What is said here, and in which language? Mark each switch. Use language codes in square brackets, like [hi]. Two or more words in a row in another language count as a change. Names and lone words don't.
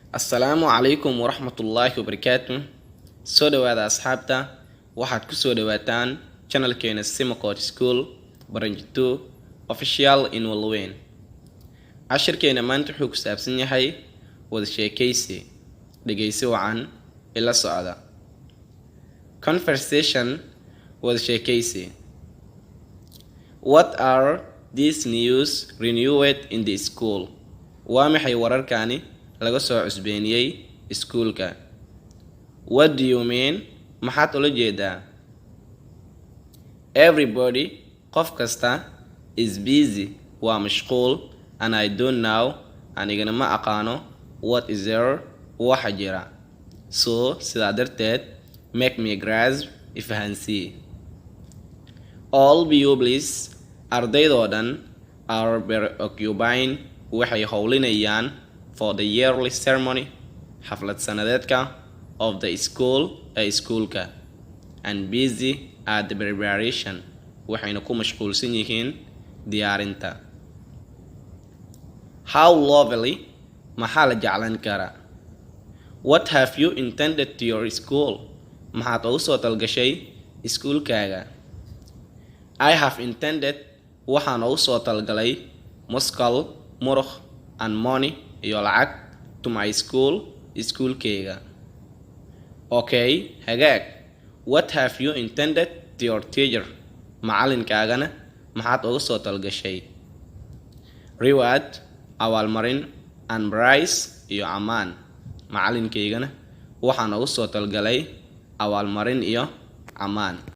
[ar] السلام عليكم ورحمة الله وبركاته. [so] Soo dhawaada asxaabta, waxaad ku soo dhawaataan channelkeena SIMACOT School Branch 2 Official in WANLAWEYN. Cashirkeena maanta wuxuu ku saabsan yahay wada sheekaysi. Dhegeysi wacan ila socda. Conversation wada sheekaysi. [en] What are these news renewed in the school? [so] Waa maxay wararkani laga soo cusbeeniyay iskuulka? [en] What do you mean? [so] Maxaad ula jeedaa? Everybody, qof kasta, [en] is busy, [so] waa mashquul, [en] and I don't know, [so] anigana ma aqaano, [en] what is there, [so] waxa jira. So, sidaa darteed, [en] make me grasp, ifahansii. All pupils, [so] ardaydoo dhan, [en] are preoccupying, [so] waxay howlinayaan [en] for the yearly ceremony, [so] xaflad sanadeedka [en] of the school [so] ee iskuulka, [en] and busy at the preparation, [so] waxayna ku mashquulsan yihiin diyaarinta. [en] How lovely, [so] maxaa la jeclan karaa? [en] What have you intended to your school? [so] Maxaad ugu soo talgashay iskuulkaaga? [en] I have intended, [so] waxaan ugu soo talgalay muskal, murux, [en] and money [so] iyo lacag [en] to my school, [so] iskuulkayga. Okay, hagaag. [en] What have you intended to your teacher? [so] Macalinkaagana maxaad ugu soo talgashay? [en] Reward, abaalmarin, and prize [so] iyo ammaan. Macalinkaygana waxaan ugu soo talgalay abaalmarin iyo ammaan.